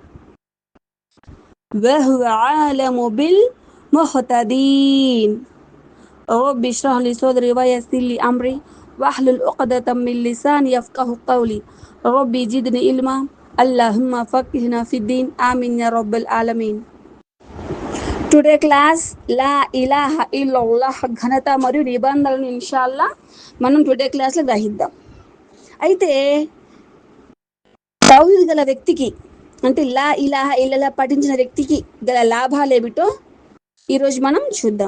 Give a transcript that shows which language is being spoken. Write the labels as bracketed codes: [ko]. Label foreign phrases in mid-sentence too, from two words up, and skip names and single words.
[ar] وهو عالم بالمهتدين رب اشرح لي صدري ويسر لي أمري واحلل عقدة من لساني يفقه قولي ربي زدني علما اللهم فقهنا في الدين آمين يا رب العالمين. [en] today class [ar] لا إله إلا الله [te] ఘనత మరియు నిబంధనలను ఇన్షాల్లా మనం [en] today classలో [te] గ్రహిద్దాం. అయితే తౌహీద్ గల వ్యక్తికి అంటే [ar] لا إله إلا الله [te] పఠించిన వ్యక్తికి గల లాభాలు ఏమిటో ఈరోజు మనం చూద్దాం.